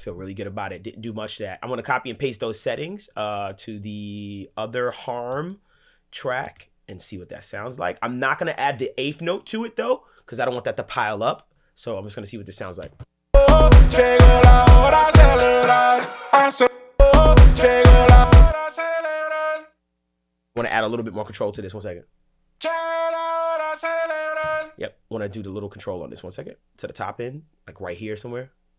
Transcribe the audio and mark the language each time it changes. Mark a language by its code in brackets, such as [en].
[en] I feel really good about it. Didn't do much of that. I'm going to copy and paste those settings to the other harm track and see what that sounds like. I'm not going to add the eighth note to it though, because I don't want that to pile up. So I'm just going to see what this sounds like. [es] Llegó la hora de celebrar. Llegó la hora de celebrar. [en] I want to add a little bit more control to this. 1 second. [es] Llegó la hora de celebrar. [en] Yep. Want to do the little control on this. 1 second. To the top end, like right here somewhere.